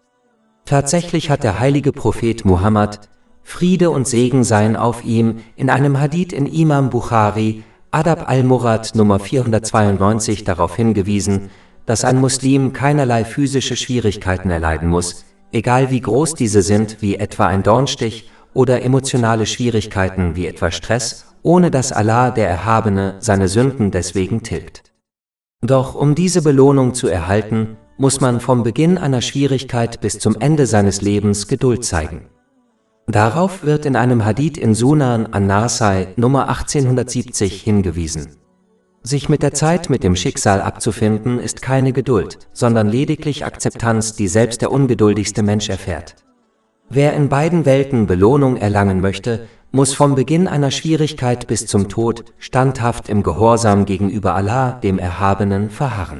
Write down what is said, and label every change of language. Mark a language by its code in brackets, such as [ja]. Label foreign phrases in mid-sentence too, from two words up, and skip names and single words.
[de] Tatsächlich hat der heilige Prophet Muhammad, Friede und Segen seien auf ihm, in einem Hadith in Imam Bukhari, Adab al-Murad Nummer 492 darauf hingewiesen, dass ein Muslim keinerlei physische Schwierigkeiten erleiden muss, egal wie groß diese sind, wie etwa ein Dornstich, oder emotionale Schwierigkeiten wie etwa Stress, ohne dass Allah, der Erhabene, seine Sünden deswegen tilgt. Doch um diese Belohnung zu erhalten, muss man vom Beginn einer Schwierigkeit bis zum Ende seines Lebens Geduld zeigen. Darauf wird in einem Hadith in Sunan an-Nasai Nummer 1870 hingewiesen. Sich mit der Zeit mit dem Schicksal abzufinden, ist keine Geduld, sondern lediglich Akzeptanz, die selbst der ungeduldigste Mensch erfährt. Wer in beiden Welten Belohnung erlangen möchte, muss vom Beginn einer Schwierigkeit bis zum Tod standhaft im Gehorsam gegenüber Allah, dem Erhabenen, verharren.